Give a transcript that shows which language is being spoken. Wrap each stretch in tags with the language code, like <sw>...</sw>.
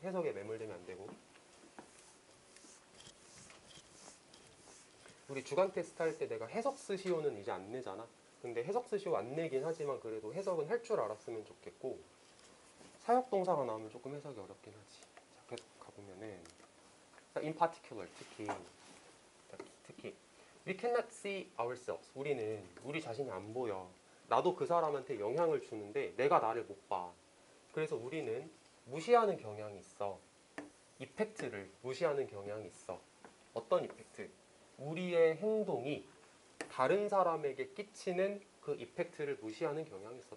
<ko>해석에 매몰되면 안 되고. 우리 주간 테스트 할 때 내가 해석 스시오는 이제 안 내잖아. 근데 해석 스시오 안 내긴 하지만 그래도 해석은 할 줄 알았으면 좋겠고, 사역동사가 나오면 조금 해석이 어렵긴 하지. 자, 계속 가보면은</ko> <en>in particular,</en> <ko>특히</ko> <en>we cannot see ourselves.</en> <ko>우리는 우리 자신이 안 보여. 나도 그 사람한테 영향을 주는데 내가 나를 못 봐. 그래서 우리는 무시하는 경향이 있어. 이펙트를 무시하는 경향이 있어. 어떤 이펙트? 우리의 행동이 다른 사람에게 끼치는 그 이펙트를 무시하는 경향이 있어.</ko>